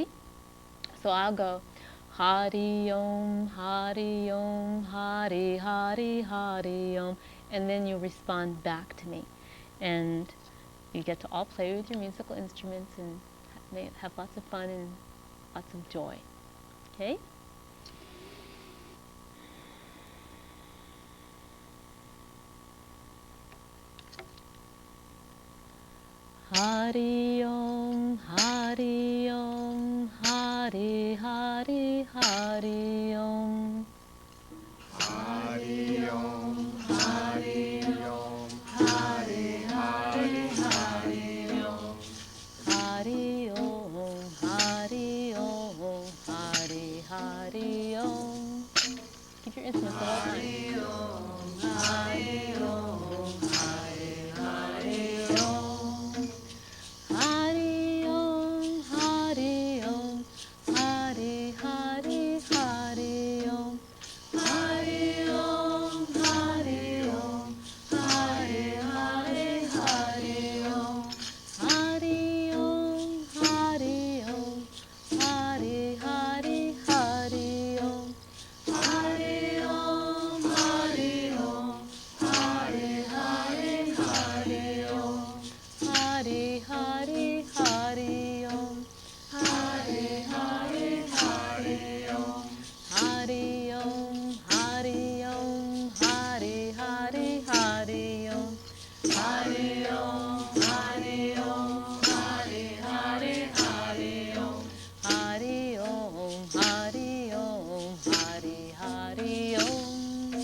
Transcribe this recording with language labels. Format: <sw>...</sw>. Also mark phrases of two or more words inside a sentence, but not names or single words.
<en>So I'll go</en> <sa>हरि ॐ, हरि ॐ, हरि हरि हरि ॐ,</sa> <en>and then you respond back to me. And you get to all play with your musical instruments and have lots of fun and lots of joy. Okay?</en> <sa>हरि ॐ, हरि ॐ, हरि हरि हरि ॐ. हरि ॐ, हरि ॐ, हरि हरि हरि ॐ. हरि ॐ, हरि ॐ, हरि हरि ॐ.</sa> <en>Keep your instruments the whole time.</en> <sa>हरि ॐ, हरि ॐ, हरि हरि ॐ. हरि ॐ, हरि ॐ, हरि हरि हरि ॐ. हरि ॐ, हरि ॐ, हरि हरि हरि ॐ. हरि ॐ, हरि ॐ, हरि हरि हरि ॐ. हरि ॐ, हरि ॐ, हरि हरि हरि ॐ. हरि हरि हरि ॐ. हरि हरि हरि ॐ. हरि ॐ, हरि ॐ, हरि हरि हरि ॐ. हरि ॐ, हरि ॐ, हरि हरि हरि ॐ. हरि ॐ, हरि ॐ, हरि हरि ॐ.</sa>